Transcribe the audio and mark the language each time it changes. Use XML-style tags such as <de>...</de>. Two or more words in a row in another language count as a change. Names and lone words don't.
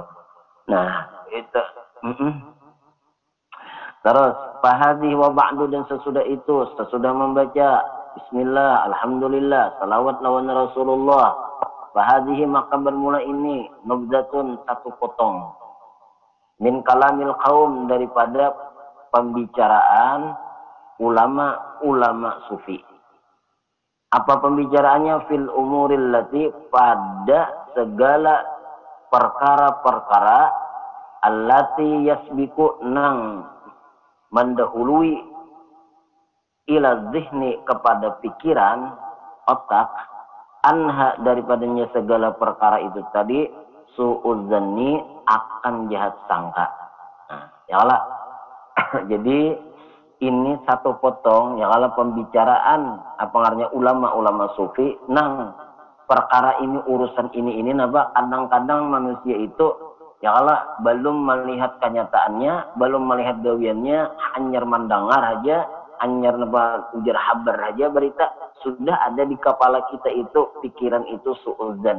<id>Nah, itu terus</id> <ar>فهذي وبعد,</ar> <id>dan sesudah membaca bismillah, alhamdulillah, salawat lawan Rasulullah, fahadhihi, maka bermula ini, nubdatun, satu potong,</id> <ar>من كلام القوم,</ar> <id>daripada pembicaraan ulama sufi. Apa pembicaraannya?</id> <ar>في الأمور التي,</ar> <id>pada segala perkara-perkara,</id> <ar>التي يسبق,</ar> <bjn>nang mendahului,</bjn> <ar>إلى الذهن,</ar> <id>kepada pikiran, otak, anha, daripadanya segala perkara itu tadi, su'udzanni, akan jahat sangka.</id> <ar>Nah, يا الله.</ar> <id>Jadi ini satu potong,</id> <ar>يا الله,</ar> <bjn>pembicaraan apa ngaranya ulama sufi nang perkara ini, urusan ini napa, kadang-kadang manusia itu,</bjn> <ar>يا الله,</ar> <bjn>belum melihat kenyataannya, belum melihat gawiannya, hanya mendengar aja, hanya napa ujar habar aja, berita sudah ada di kepala kita itu, pikiran itu su'udzan.</bjn>